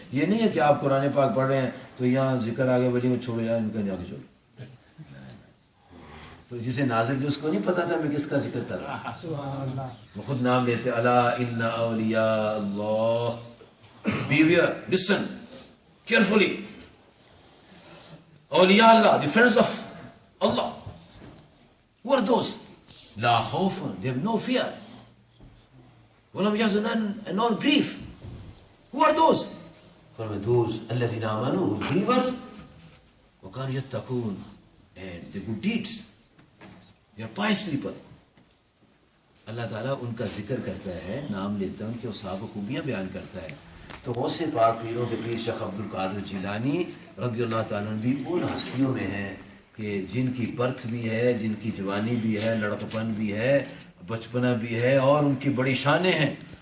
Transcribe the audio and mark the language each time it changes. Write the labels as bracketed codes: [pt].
[ur] یہ نہیں ہے کہ آپ قرآن پاک پڑھ رہے ہیں تو یہاں ذکر آگے ولی کو چھوڑو یار ان کا جا کے چھوڑو. تو جسے نازل کی اس کو نہیں پتا تھا میں کس کا ذکر کر رہا ہوں. وہ خود نام لیتے الا ان اولیاء اللہ، [en] beware، listen carefully. [ar] اولیاء اللہ، [en] the friends of Allah. Who are those? [ar] لا خوف، [en] they have no fear. [ar] وَلَمْ يَحْزُنْ [en] and no grief. Who are those? From those [ar] الذين آمنوا، [en] believers. [ar] وَكَانُوا يَتَّقُونَ [en] and the good deeds. They are pious people. [ur] اللہ تعالیٰ ان کا ذکر کرتا ہے، نام لیتا ہے، ان کے اوصاف و خوبیاں بیان کرتا ہے. تو غوث پاک پیروں کے پیر شیخ عبد القادر جیلانی رضی اللہ تعالیٰ عنہ بھی ان ہستیوں میں ہیں کہ جن کی برتھ بھی ہے، جن کی جوانی بھی ہے، لڑکپن بھی ہے، بچپنا بھی ہے، اور ان کی بڑی شانیں ہیں.